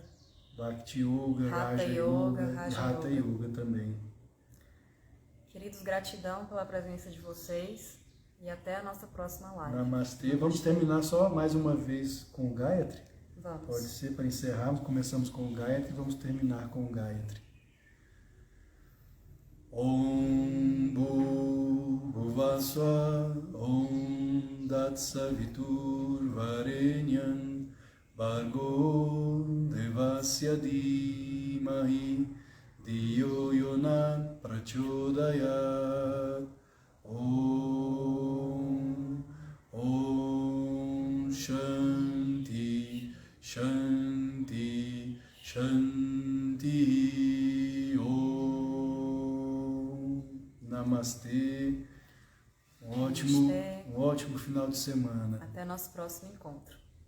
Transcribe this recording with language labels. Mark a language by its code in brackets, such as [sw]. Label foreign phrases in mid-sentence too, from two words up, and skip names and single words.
[pt] Raja Yoga e Hatha Yoga também. Queridos, gratidão pela presença de vocês e até a nossa próxima live. Namastê. Vamos terminar só mais uma vez com o Gayatri? Vamos. Pode ser, para encerrarmos. Começamos com o Gayatri e vamos terminar com o Gayatri. [sa] ॐ भुवस्व ॐ दत्सवितुर् वरेण्यं भर्गो देवस्य धीमहि दियो योन प्रचोदयात्. ॐ शान्ति शान्ति शान्ति ॐ Namastê. [pt] Um ótimo final de semana. Até nosso próximo encontro.